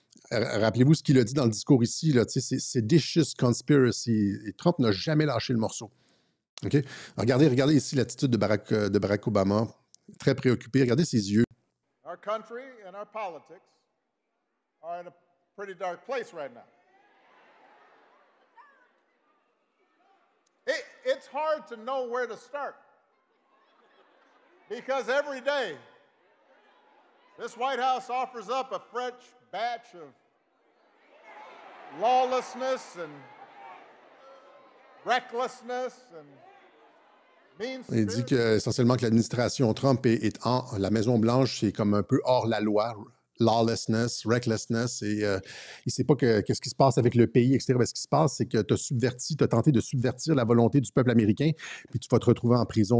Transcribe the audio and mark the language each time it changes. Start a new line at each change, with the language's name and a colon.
French: Rappelez-vous ce qu'il a dit dans le discours ici, là, c'est
English: seditious conspiracy.
French: Et Trump n'a jamais lâché le morceau. OK? Regardez ici l'attitude de Barack Obama, très préoccupé. Regardez ses yeux.
English: Our country and our politics are in a pretty dark place right now. It's hard to know where to start because every day this White House offers up a fresh batch of lawlessness and recklessness and
French: il dit essentiellement que l'administration Trump est en la Maison-Blanche, c'est comme un peu hors la loi,
English: lawlessness, recklessness,
French: et il ne sait pas qu'est-ce qui se passe avec le pays, etc. Ce qui se passe, c'est que tu as tenté de subvertir la volonté du peuple américain, puis tu vas te retrouver en prison.